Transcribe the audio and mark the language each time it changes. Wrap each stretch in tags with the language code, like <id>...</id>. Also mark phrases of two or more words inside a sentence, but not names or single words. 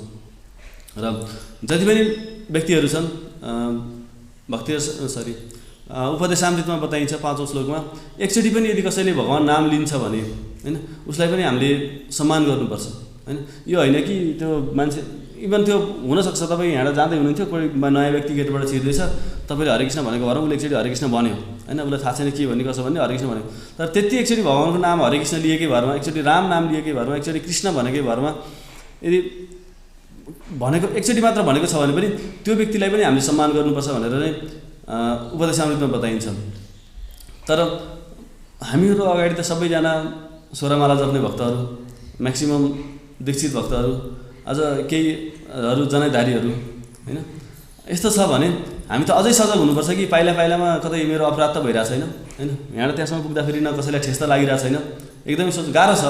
<ne>र जति पनि व्यक्तिहरू छन् भक्ति उपदेशामृतमा बताइन्छ 5औं श्लोकमा, एकचोटि पनि यदि कसैले भगवान नाम लिन्छ भने हैन उसलाई पनि हामीले सम्मान गर्नुपर्छ हैन। यो होइन कि त्यो मान्छे इभन त्यो हुनसक्छ तपाईँ यहाँ जाँदै हुनुहुन्थ्यो, कोही नयाँ व्यक्ति गेटबाट छिर्दैछ, तपाईँले हरे कृष्ण भनेको भएर उसले एकचोटि हरे कृष्ण भन्यो हैन, उसलाई थाहा छैन के भन्ने कसो भन्ने हरे कृष्ण भन्यो, तर त्यति एकचोटि भगवानको नाम हरे कृष्ण लिएकै भरमा, एकचोटि राम नाम लिएकै भरमा, एकचोटि कृष्ण भनेकै भरमा यदि भनेको एकचोटि मात्र भनेको छ भने पनि त्यो व्यक्तिलाई पनि हामीले सम्मान गर्नुपर्छ भनेर नै उपदेशामृतमा बताइन्छ। तर हामीहरू अगाडि त सबैजना स्वरमाला जप्ने भक्तहरू, म्याक्सिमम दीक्षित भक्तहरू, अझ केहीहरू जनाधारीहरू हैन, यस्तो छ भने हामी त अझै सजग हुनुपर्छ कि पाइला पाइलामा कतै मेरो अपराध त भइरहेको छैन हैन, यहाँ त्यहाँसम्म पुग्दाखेरि न कसैलाई ठेस त लागिरहेको छैन, एकदमै गाह्रो छ।</ne>